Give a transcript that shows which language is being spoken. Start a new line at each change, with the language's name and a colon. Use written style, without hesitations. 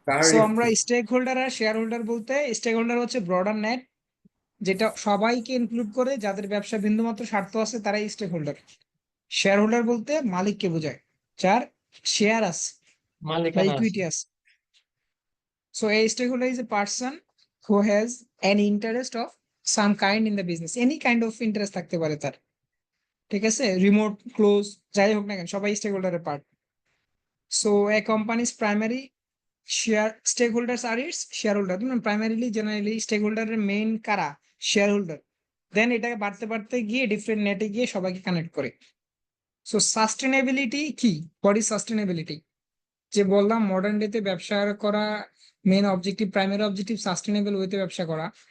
Bangla: So আমরা stake holder আর share holder বলতে, stake holder হচ্ছে ব্রডার নেট, যেটা সবাইকে ইনক্লুড করে, যাদের ব্যবসা বিন্দুমাত্র স্বার্থ আছে তারাই স্টেক হোল্ডার। শেয়ার হোল্ডার বলতে মালিককে বোঝায়, যার শেয়ার আছে বা মালিকানা ইকুইটি আছে।
English: so a stakeholder is a person who has an interest of some kind in the business, any kind of interest
Bangla: থাকতে পারে তার। ঠিক আছে, রিমোট, ক্লোজ, যাই হোক না কেন, সবাই স্টেক হোল্ডারের part.
English: So a company's primary share stakeholders are its shareholder.
Bangla: Primarily generally stake হোল্ডারের মেইন কারা, শেয়ার হোল্ডার। দেন এটাকে বাড়তে বাড়তে গিয়ে ডিফারেন্ট নেটে গিয়ে সবাইকে কানেক্ট করে। সো সাস্টেনেবিলিটি কি,
English: What is sustainability?
Bangla: যে বললাম মডার্ন ডেতে ব্যবসা করা main objective, primary objective sustainable ওয়েতে ব্যবসা করা।